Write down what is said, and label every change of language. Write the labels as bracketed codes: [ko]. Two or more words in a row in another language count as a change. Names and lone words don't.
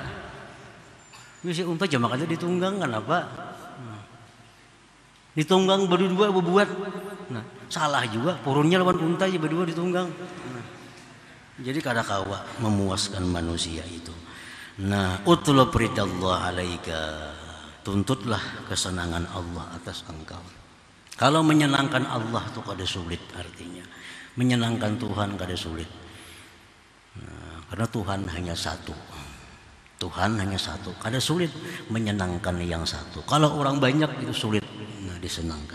[bjn] Bisa unta jama kada ditunggang kenapa? [id] Ditunggang berdua berbuat. Nah, salah juga. [bjn] Purunnya lawan unta aja berdua ditunggang. Nah, jadi kada kawa memuaskan manusia itu. [ar] Nah, اطلب رضا الله عليك. [id] Tuntutlah kesenangan Allah atas engkau. [bjn] Kalau menyenangkan Allah itu kada sulit artinya. Menyenangkan Tuhan kada sulit. Nah, karena Tuhan hanya satu. [id] Tuhan hanya satu. [bjn] Kada sulit menyenangkan yang satu. Kalau orang banyak itu sulit disenangkan.